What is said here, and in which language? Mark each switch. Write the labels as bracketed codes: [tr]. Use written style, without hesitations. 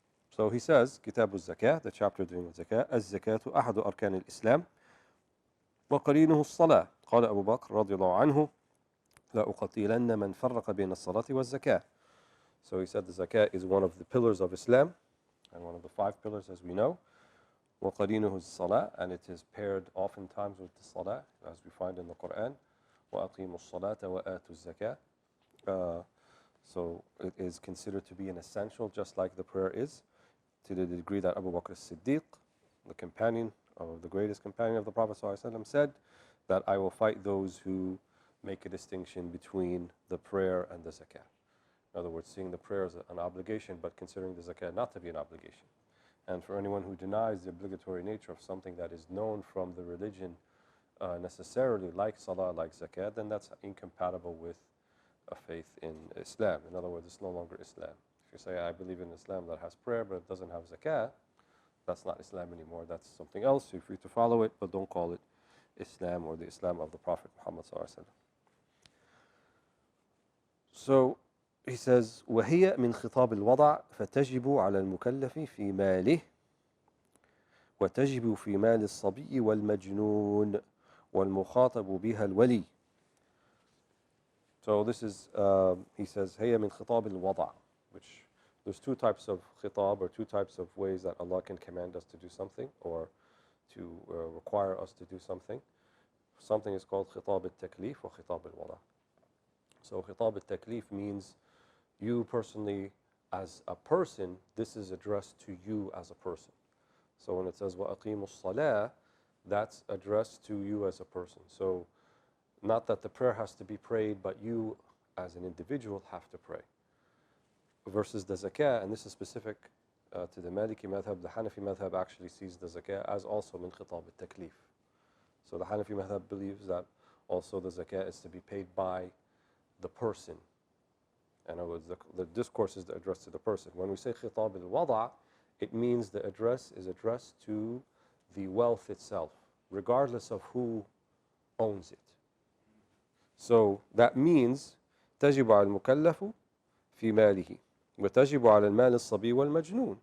[en] So he says, [ar] Kitab al-Zakah, [en] the chapter dealing with zakah, [ar] az-zakatu ahadu arkan al-Islam, وقرينه الصلاة قال أبو بكر رضي الله عنه لأقتلن من فرق بين الصلاة والزكاة. [en] So he said the zakah is one of the pillars of Islam, and one of the 5 pillars, as we know. [ar] وقرينه الصلاة, [en] and it is paired oftentimes with the salah, as we find in the Quran. [ar] وأقيموا الصلاة وآتوا الزكاة. [en] So it is considered to be an essential, just like the prayer is, to the degree that Abu Bakr as-Siddiq, the companion, the greatest companion of the Prophet ﷺ, said that I will fight those who make a distinction between the prayer and the zakah. In other words, seeing the prayer as an obligation, but considering the zakah not to be an obligation. And for anyone who denies the obligatory nature of something that is known from the religion necessarily, like salah, like zakah, then that's incompatible with a faith in Islam. In other words, it's no longer Islam. If you say, I believe in Islam that has prayer, but it doesn't have zakah, that's not Islam anymore. That's something else. You're free to follow it, but don't call it Islam or the Islam of the Prophet Muhammad ﷺ. So he says, [ar] وهي من خطاب الوضع فتجب على المكلف في ماله وتجب في مال الصبي والمجنون والمخاطب بها الولي. [en] So this is, he says, [ar] هي من خطاب الوضع, [en] which there's 2 types of khitab, or 2 types of ways that Allah can command us to do something, or to require us to do something. Something is called khitab al-taklif or khitab al-wada. So khitab al-taklif means you personally, as a person, this is addressed to you as a person. So when it says [ar] وَأَقِيمُوا الصَّلَاةِ, [en] that's addressed to you as a person. So not that the prayer has to be prayed, but you as an individual have to pray. Versus the zakah, and this is specific to the Maliki madhab. The Hanafi madhab actually sees the zakah as also min khitab al-taklif. So the Hanafi madhab believes that also the zakat is to be paid by the person. In other words, the discourse is addressed to the person. When we say khitab al-wada', it means the address is addressed to the wealth itself, regardless of who owns it. So that means [ar] تجب على المكلف في ماله وتجب على المال الصبي والمجنون.